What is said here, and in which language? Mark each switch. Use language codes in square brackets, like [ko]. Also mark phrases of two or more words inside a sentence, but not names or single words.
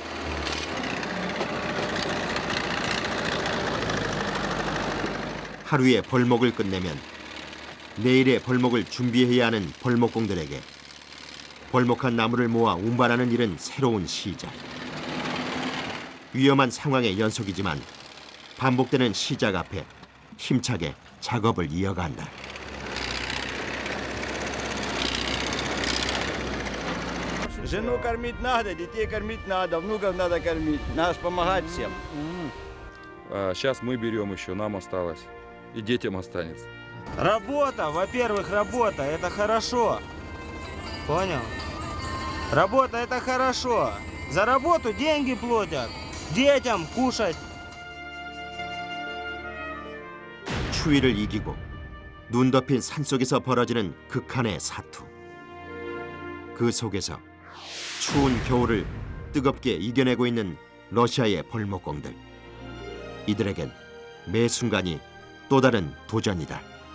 [ko] 하루의 벌목을 끝내면 내일의 벌목을 준비해야 하는 벌목공들에게 벌목한 나무를 모아 운반하는 일은 새로운 시작. 위험한 상황의 연속이지만 반복되는 시작 앞에 힘차게 작업을 이어간다. [ru] Жену кормить надо, детей кормить надо, внуков надо кормить. Надо помогать всем. А сейчас мы берем еще, нам осталось. И детям останется. Работа, во-первых, работа, это хорошо. Понял? Работа это хорошо. За работу деньги платят. Детям кушать. [ko] 추위를 이기고 눈 덮인 산속에서 벌어지는 극한의 사투. 그 속에서 추운 겨울을 뜨겁게 이겨내고 있는 러시아의 벌목공들. 이들에겐 매 순간이 또 다른 도전이다.